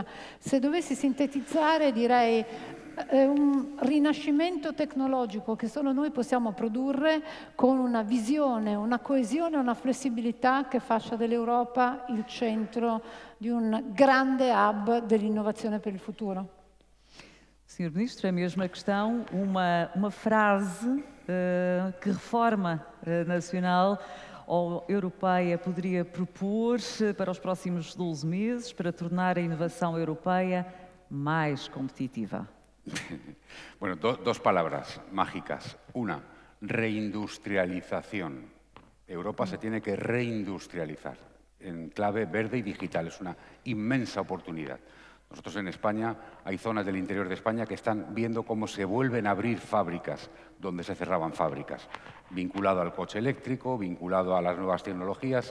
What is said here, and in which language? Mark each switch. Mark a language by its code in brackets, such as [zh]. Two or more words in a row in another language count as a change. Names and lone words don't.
[it] Se dovessi sintetizzare, direi un rinascimento tecnologico che solo noi possiamo produrre con una visione, una coesione, una flessibilità che faccia dell'Europa il centro di un grande hub dell'innovazione per il futuro. [pt] Sr. Ministro, a mesma questão, uma frase que reforma nacional ou europeia poderia propor para os próximos 12 meses para tornar a inovação europeia mais competitiva? [es] Bueno, dos palabras mágicas. Una, reindustrialización. Europa se tiene que reindustrializar en clave verde y digital. Es una inmensa oportunidad. Nosotros en España hay zonas del interior de España que están viendo cómo se vuelven a abrir fábricas donde se cerraban fábricas, vinculado al coche eléctrico, vinculado a las nuevas tecnologías.